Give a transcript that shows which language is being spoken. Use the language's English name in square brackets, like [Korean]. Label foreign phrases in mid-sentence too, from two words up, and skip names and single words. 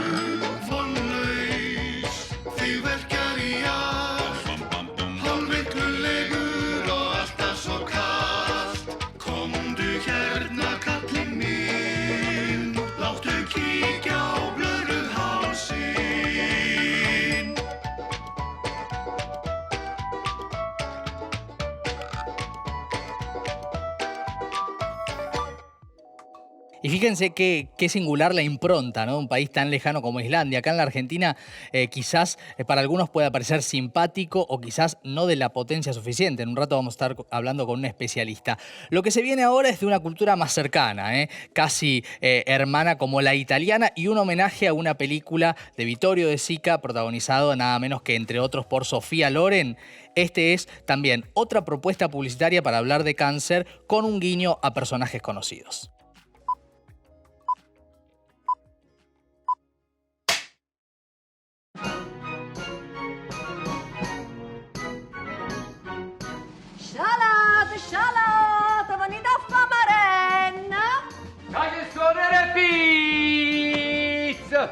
[Icelandic] Vonlaus, þig verkjar í allt. Hálfvillulegur og alltaf svo kalt. Komdu hérna kallinn minn. Láttu kíkja á blöðruð hálsinn. [Spanish] Y fíjense qué singular la impronta, ¿no? Un país tan lejano como Islandia. Acá en la Argentina quizás para algunos pueda parecer simpático o quizás no de la potencia suficiente. En un rato vamos a estar hablando con un especialista. Lo que se viene ahora es de una cultura más cercana, casi hermana como la italiana, y un homenaje a una película de Vittorio De Sica protagonizado nada menos que entre otros por Sofía Loren. Este es también otra propuesta publicitaria para hablar de cáncer con un guiño a personajes conocidos. [Neapolitan] Scialata, venite a fa marenna! [Italian] Voglio scorrere pizza!